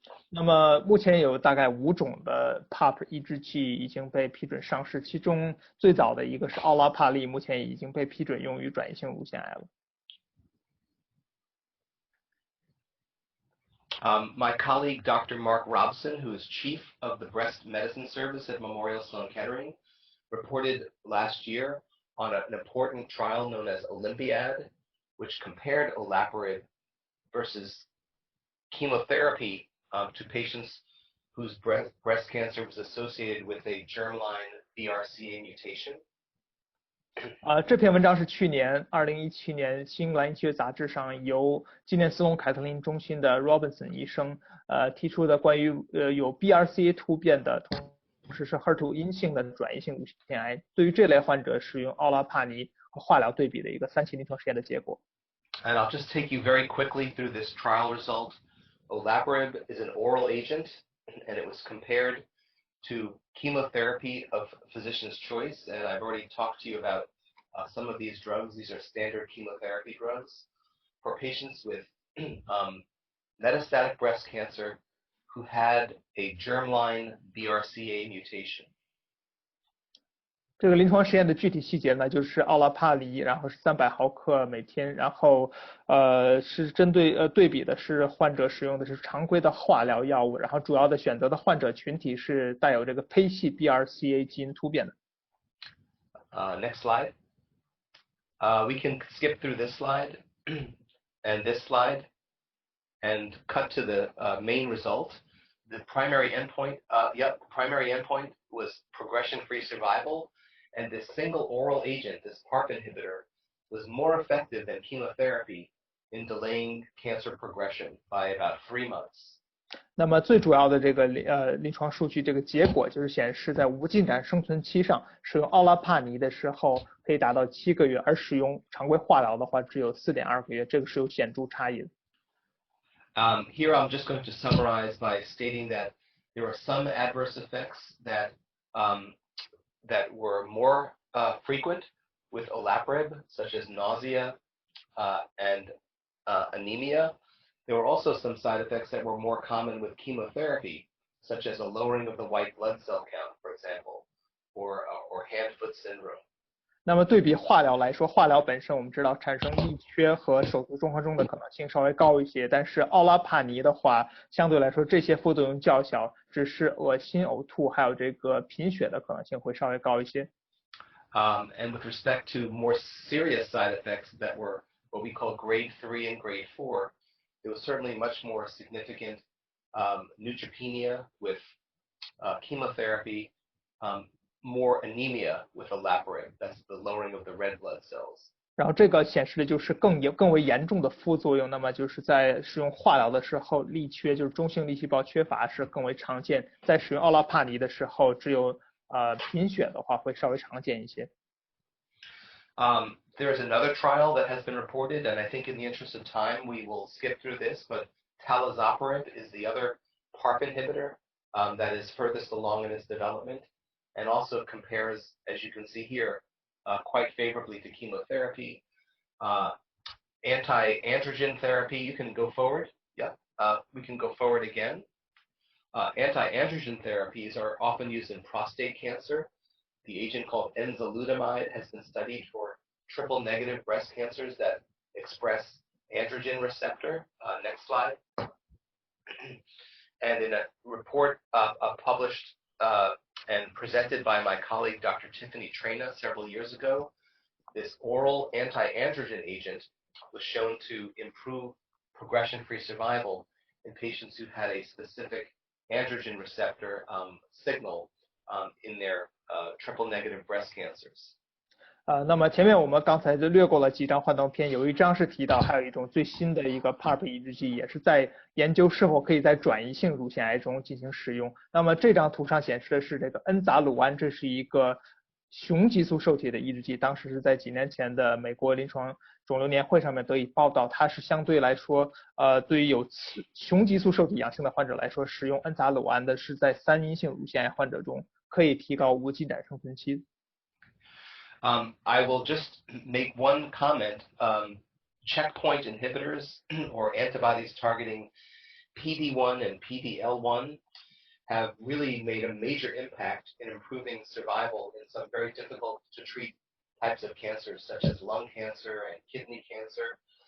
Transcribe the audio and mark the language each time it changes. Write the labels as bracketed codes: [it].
[zh] 那么目前有大概5种的 PARP 抑制剂已经被批准上市，其中最早的一个是奥拉帕利，目前已经被批准用于转移性乳腺癌了。 [en] My colleague, Dr. Mark Robson, who is chief of the breast medicine service at Memorial Sloan Kettering, reported last year on an important trial known as Olympiad, which compared olaparib versus chemotherapy to patients whose breast cancer was associated with a germline BRCA mutation. [zh] 这篇文章是去年2017年新英格兰医学杂志上由今年斯隆凯特林中心的 Robinson 医生提出的关于有 BRCA 突变的同时是 HER2 阴性的转移性乳腺癌，对于这类患者使用奥拉帕尼和化疗对比的一个3期临床实验的结果。 [en] And I'll just take you very quickly through this trial result. Olaparib is an oral agent, and it was compared to chemotherapy of physician's choice, and I've already talked to you about some of these drugs. These are standard chemotherapy drugs for patients with metastatic breast cancer who had a germline BRCA mutation. [zh] 这个临床实验的具体细节呢，就是奥拉帕尼，然后是300毫克每天，然后是针对对比的是患者使用的是常规的化疗药物，然后主要的选择的患者群体是带有这个胚系 BRCA 基因突变的。 [en] Next slide. We can skip through this slide and this slide and cut to the main result. The primary endpoint, primary endpoint was progression-free survival. And this single oral agent, this PARP inhibitor, was more effective than chemotherapy in delaying cancer progression by about 3 months. [zh] 那么最主要的这个临床数据，这个结果就是显示在无进展生存期上，使用奥拉帕尼的时候可以达到7个月，而使用常规化疗的话只有4.2个月，这个是有显著差异的。 [en] Here I'm just going to summarize by stating that there are some adverse effects that that were more frequent with olaparib, such as nausea and anemia. There were also some side effects that were more common with chemotherapy, such as a lowering of the white blood cell count, for example, or hand-foot syndrome. [zh] 那么对比化疗来说，化疗本身我们知道产生溢缺和手术综合征的可能性稍微高一些，但是奥拉帕尼的话，相对来说这些副作用较小，只是恶心、呕吐还有这个贫血的可能性会稍微高一些。 [en] And with respect to more serious side effects that were what we call grade 3 and grade 4, there was certainly much more significant neutropenia with chemotherapy, more anemia with olaparib. That's the lowering of the red blood cells. [zh] 然后这个显示的就是更为严重的副作用，那么就是在使用化疗的时候，粒缺就是中性粒细胞缺乏是更为常见，在使用奥拉帕尼的时候，只有贫血的话会稍微常见一些。 [en] There's another trial that has been reported, and I think in the interest of time, we will skip through this, but talazoparib is the other PARP inhibitor that is furthest along in its development, and also compares, as you can see here, quite favorably to chemotherapy. Anti-androgen therapy, you can go forward. Yeah, we can go forward again. Anti-androgen therapies are often used in prostate cancer. The agent called enzalutamide has been studied for triple-negative breast cancers that express androgen receptor. Next slide. And in a report published and presented by my colleague Dr. Tiffany Traina several years ago, this oral anti-androgen agent was shown to improve progression-free survival in patients who had a specific androgen receptor signal in their triple-negative breast cancers. [zh] 那么前面我们刚才就略过了几张幻灯片，有一张是提到还有一种最新的一个 PARP 抑制剂，也是在研究是否可以在转移性乳腺癌中进行使用。那么这张图上显示的是这个恩杂鲁胺，这是一个雄激素受体的抑制剂，当时是在几年前的美国临床肿瘤年会上面得以报道，它是相对来说，对于有雄激素受体阳性的患者来说，使用恩杂鲁胺的是在三阴性乳腺癌患者中可以提高无进展生存期。 [en] I will just make one comment. Checkpoint inhibitors or antibodies targeting PD-1 and PD-L1 have really made a major impact in improving survival in some very difficult to treat types of cancers, such as lung cancer and kidney cancer.